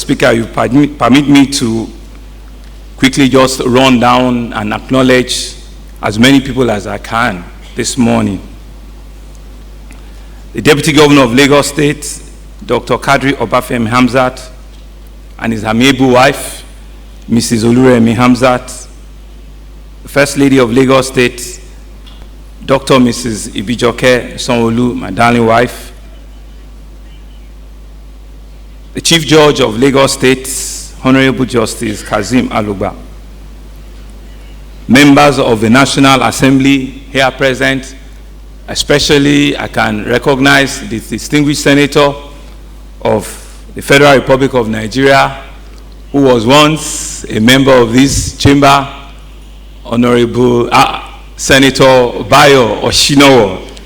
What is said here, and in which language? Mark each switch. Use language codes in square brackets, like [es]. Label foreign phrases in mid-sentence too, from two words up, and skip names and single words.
[en] Speaker, you permit me to quickly just run down and acknowledge as many people as I can this morning. The Deputy Governor of Lagos State, Dr. Kadri Obafemi Hamzat, and his amiable wife, Mrs. Oluremi Hamzat, the First Lady of Lagos State, Dr. Mrs. Ibijoke Sanwo-Olu, my darling wife, the Chief Judge of Lagos State, Honorable Justice Kazeem Alugba, members of the National Assembly here present, especially I can recognize the distinguished Senator of the Federal Republic of Nigeria, who was once a member of this chamber, Honorable Senator Bayo Oshinowo.